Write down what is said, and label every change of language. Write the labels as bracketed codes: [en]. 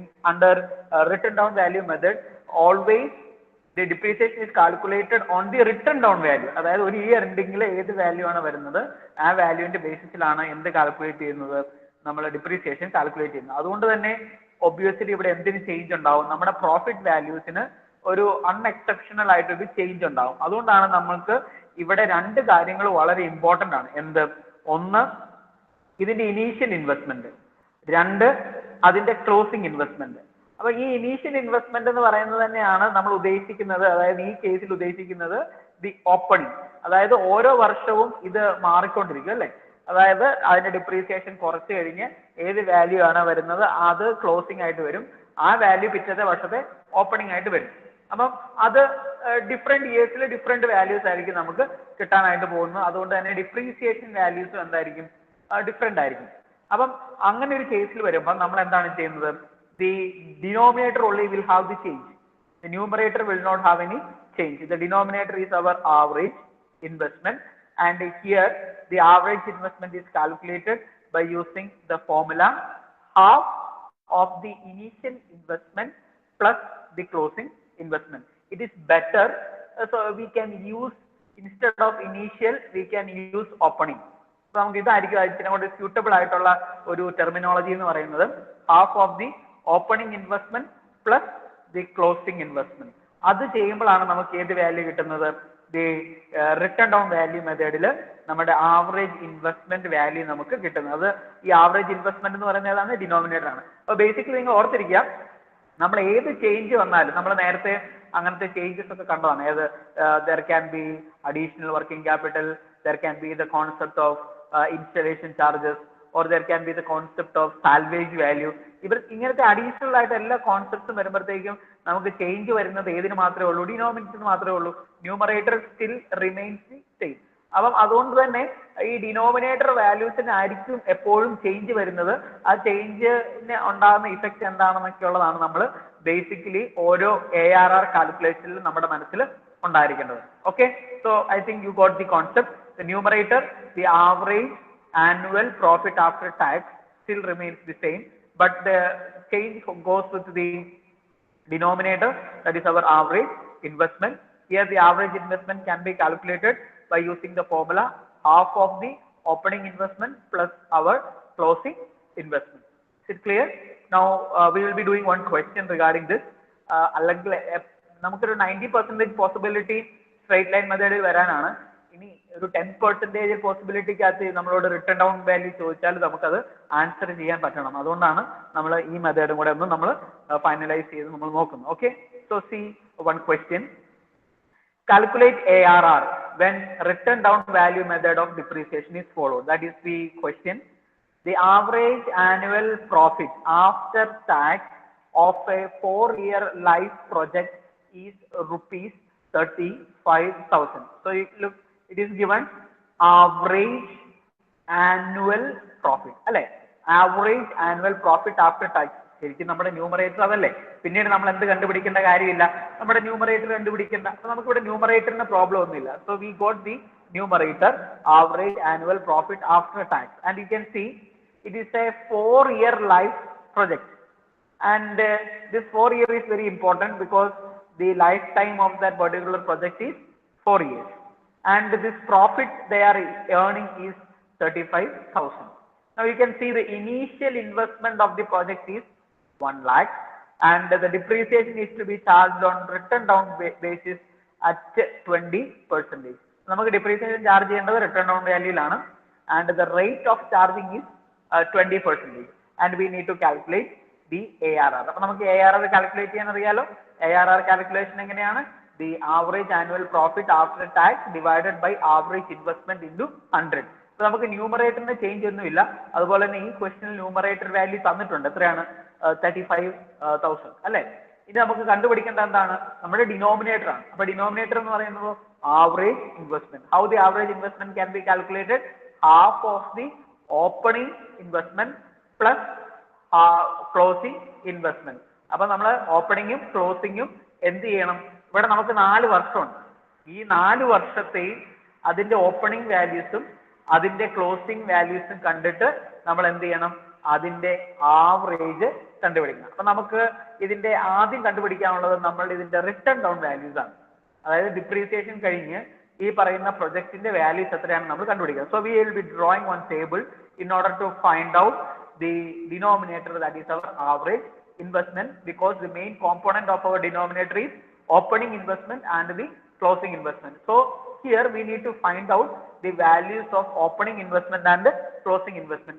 [en] Under written down value method, always the depreciation is calculated on the written down value. [ml] അതായത് ഒരു year എൻഡിങ്ങിൽ ഏത് value ആണ് വരുന്നത്, ആ വാല്യൂവിന്റെ ബേസിസിലാണ് എന്ത് കാൽക്കുലേറ്റ് ചെയ്യുന്നത്, നമ്മൾ ഡിപ്രീസിയേഷൻ കാൽക്കുലേറ്റ് ചെയ്യുന്നത്. അതുകൊണ്ട് തന്നെ ഒബ്വിയസ്ലി ഇവിടെ എന്തിന് ചേഞ്ച് ഉണ്ടാവും, നമ്മുടെ പ്രോഫിറ്റ് വാല്യൂസിന് ഒരു അൺഎക്സെപ്ഷണൽ ആയിട്ടൊരു ചേഞ്ച് ഉണ്ടാവും. അതുകൊണ്ടാണ് നമ്മൾക്ക് ഇവിടെ രണ്ട് കാര്യങ്ങൾ വളരെ ഇമ്പോർട്ടന്റ് ആണ്. എന്ത്? ഒന്ന്, ഇതിന്റെ ഇനീഷ്യൽ ഇൻവെസ്റ്റ്മെന്റ്, രണ്ട് അതിന്റെ ക്ലോസിംഗ് ഇൻവെസ്റ്റ്മെന്റ്. അപ്പൊ ഈ ഇനീഷ്യൽ ഇൻവെസ്റ്റ്മെന്റ് എന്ന് പറയുന്നത് തന്നെയാണ് നമ്മൾ ഉദ്ദേശിക്കുന്നത്, അതായത് ഈ കേസിൽ ഉദ്ദേശിക്കുന്നത് ദി ഓപ്പണിംഗ്. അതായത് ഓരോ വർഷവും ഇത് മാറിക്കൊണ്ടിരിക്കും അല്ലെ, അതായത് അതിന്റെ ഡിപ്രീസിയേഷൻ കുറച്ച് കഴിഞ്ഞ് ഏത് വാല്യൂ ആണ് വരുന്നത് അത് ക്ലോസിംഗ് ആയിട്ട് വരും, ആ വാല്യൂ പിറ്റത്തെ വർഷത്തെ ഓപ്പണിംഗ് ആയിട്ട് വരും. അപ്പം അത് ഡിഫറെന്റ് ഇയേഴ്സിൽ ഡിഫറെന്റ് വാല്യൂസ് ആയിരിക്കും നമുക്ക് കിട്ടാനായിട്ട് പോകുന്നത്. അതുകൊണ്ട് തന്നെ ഡിപ്രീസിയേഷൻ വാല്യൂസും എന്തായിരിക്കും, ഡിഫറെന്റ് ആയിരിക്കും. അപ്പം അങ്ങനെ ഒരു കേസിൽ വരുമ്പോൾ നമ്മൾ എന്താണ് ചെയ്യുന്നത്, [en] the denominator only will have the change, the numerator will not have any change. The denominator is our average investment, and here the average investment is calculated by using the formula half of the initial investment plus the closing investment. It is better, so we can use, instead of initial we can use opening. So [ml] നമുക്ക് ഇതായിരിക്കും അതിനോട് suitable ആയിട്ടുള്ള ഒരു terminology എന്ന് പറയുന്നത്, [en] Half of the opening investment plus the closing investment. [ml] അത് ചെയ്യുമ്പോഴാണ് നമുക്ക് ഏത് വാല്യൂ കിട്ടുന്നത്, ദി റിട്ടേൺ ഡൗൺ വാല്യൂ മെത്തേഡിൽ നമ്മുടെ ആവറേജ് ഇൻവെസ്റ്റ്മെന്റ് വാല്യൂ നമുക്ക് കിട്ടുന്നത്. ഈ ആവറേജ് ഇൻവെസ്റ്റ്മെന്റ് എന്ന് പറയുന്നത് ഏതാണ്, ഡിനോമിനേറ്റർ ആണ്. അപ്പോൾ ബേസിക്കലി നിങ്ങൾ ഓർത്തിരിക്കുക, നമ്മൾ ഏത് ചേഞ്ച് വന്നാലും, നമ്മൾ നേരത്തെ അങ്ങനത്തെ ചേഞ്ചസ് ഒക്കെ കണ്ടതാണ്. ഏത്, [en] There can be additional working capital, there can be the concept of installation charges, or there can be the concept of salvage value. [ml] ഇവർ ഇങ്ങനത്തെ അഡീഷണൽ ആയിട്ട് എല്ലാ കോൺസെപ്റ്റ്സും വരുമ്പോഴത്തേക്കും നമുക്ക് ചേഞ്ച് വരുന്നത് ഏതിന് മാത്രമേ ഉള്ളൂ, ഡിനോമിനേറ്ററിന് മാത്രമേ ഉള്ളൂ. [en] Numerator still remains the same. [ml] അപ്പം അതുകൊണ്ട് തന്നെ ഈ ഡിനോമിനേറ്റർ വാല്യൂസിനായിരിക്കും എപ്പോഴും ചേഞ്ച് വരുന്നത്. ആ ചേഞ്ചിന് ഉണ്ടാകുന്ന ഇഫക്റ്റ് എന്താണെന്നൊക്കെ ഉള്ളതാണ് നമ്മൾ ബേസിക്കലി ഓരോ ARR കാൽക്കുലേഷനിൽ നമ്മുടെ മനസ്സിൽ ഉണ്ടായിരിക്കേണ്ടത്. [en] Okay, so I think you got the concept. The numerator, the average annual profit after tax still remains the same, but the change goes with the denominator, that is our average investment. Here the average investment can be calculated by using the formula half of the opening investment plus our closing investment. Is it clear? Now we will be doing one question regarding this. [ml] അല്ലെങ്കിൽ നമുക്കൊരു 90% possibility straight line മെത്തേഡിൽ വരാനാണ്. ഇനി ഒരു 10% പോസിബിലിറ്റിക്കകത്ത് നമ്മളോട് return down value ചോദിച്ചാൽ നമുക്കത് answer ചെയ്യാൻ പറ്റണം. അതുകൊണ്ടാണ് നമ്മൾ ഈ മെത്തേഡും കൂടെ ഒന്ന് നമ്മൾ ഫൈനലൈസ് ചെയ്ത് നമ്മൾ നോക്കുന്നത്. [en] Okay, so C one question. Calculate ARR when written down value method of depreciation is followed. That is the question. The average annual profit after tax of a 4-year life project is rupees 35,000. So look, it is given average annual profit. [ml] അല്ലെ, [en] Average annual profit after tax. [ml] ശരിക്കും നമ്മുടെ numerator അതല്ലേ, പിന്നീട് നമ്മൾ എന്ത് കണ്ടുപിടിക്കേണ്ട കാര്യമില്ല, നമ്മുടെ numerator കണ്ടുപിടിക്കേണ്ട. അപ്പൊ നമുക്ക് ഇവിടെ ന്യൂമറേറ്ററിന് പ്രോബ്ലം ഒന്നുമില്ല. [en] So we got the numerator average annual profit after tax, and you can see it is a 4-year life project, and this 4 year is very important because the lifetime of that particular project is 4 years, and this profit they are earning is 35,000. Now you can see the initial investment of the project is 1 lakh, and the depreciation is to be charged on written down basis at 20%. [ml] നമുക്ക് depreciation charge ചെയ്യേണ്ടത് return down വാല്യൂലാണ്, [en] And the rate of charging is 20%, and we need to calculate the ARR. [ml] അപ്പൊ നമുക്ക് ARR calculate ചെയ്യാൻ അറിയാലോ. ARR calculation എങ്ങനെയാണ്? [en] The average annual profit after tax divided by average investment into 100. [ml] അപ്പൊ നമുക്ക് ന്യൂമറേറ്ററിന് change ഒന്നുമില്ല. അതുപോലെ തന്നെ ഈ ക്വസ്റ്റനിൽ ന്യൂമറേറ്റർ വാല്യൂ തന്നിട്ടുണ്ട്. എത്രയാണ്? 35,000 അല്ലെ. ഇത് നമുക്ക് കണ്ടുപിടിക്കേണ്ട എന്താണ്? നമ്മുടെ ഡിനോമിനേറ്റർ ആണ്. അപ്പൊ ഡിനോമിനേറ്റർ എന്ന് പറയുന്നത് average investment. [en] How the average investment can be calculated? Half of the opening investment plus closing investment. [ml] അപ്പൊ നമ്മൾ ഓപ്പണിങ്ങും ക്ലോസിങ്ങും എന്ത് ചെയ്യണം? ഇവിടെ നമുക്ക് 4 വർഷമുണ്ട്. ഈ 4 വർഷത്തെയും അതിന്റെ ഓപ്പണിംഗ് വാല്യൂസും അതിന്റെ ക്ലോസിംഗ് വാല്യൂസും കണ്ടിട്ട് നമ്മൾ എന്ത് ചെയ്യണം? അതിന്റെ ആവറേജ് കണ്ടുപിടിക്കണം. അപ്പൊ നമുക്ക് ഇതിന്റെ ആദ്യം കണ്ടുപിടിക്കാനുള്ളത് നമ്മൾ ഇതിന്റെ റിട്ടേൺ ഡൗൺ വാല്യൂസ് ആണ്. അതായത് ഡിപ്രീസിയേഷൻ കഴിഞ്ഞ് ഈ പറയുന്ന പ്രൊജക്ടിന്റെ വാല്യൂസ് എത്രയാണ് നമ്മൾ കണ്ടുപിടിക്കുക. [en] So we will be drawing one table in order to find out the denominator, that is our average investment, because the main component of our denominator is opening investment and the closing investment. So here we need to find out the values of opening investment and closing investment.